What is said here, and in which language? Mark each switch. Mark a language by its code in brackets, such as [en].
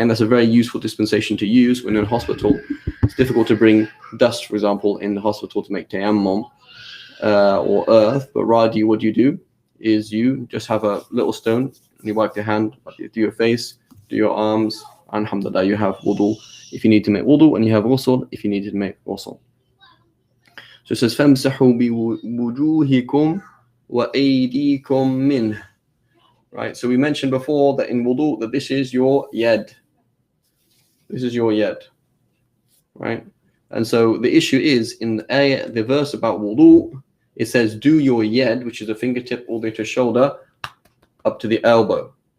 [en] And that's a very useful dispensation to use when you're in hospital. It's difficult to bring dust, for example, in the hospital to make tayammum or earth, but rather what you do is you just have a little stone and you wipe your hand, do your face, do your arms, and alhamdulillah, you have wudu if you need to make wudu, and you have ghusl if you need to make ghusl. So it says [ar] فَامْسَحُوا بِوُجُوهِكُمْ وَأَيْدِيكُمْ مِنْهُ. [en] Right, so we mentioned before that in wudu, that this is your yad. This is your yad. Right? And so the issue is, in the verse about wudu, it says, do your yad, which is a fingertip all the way to shoulder, up to the elbow.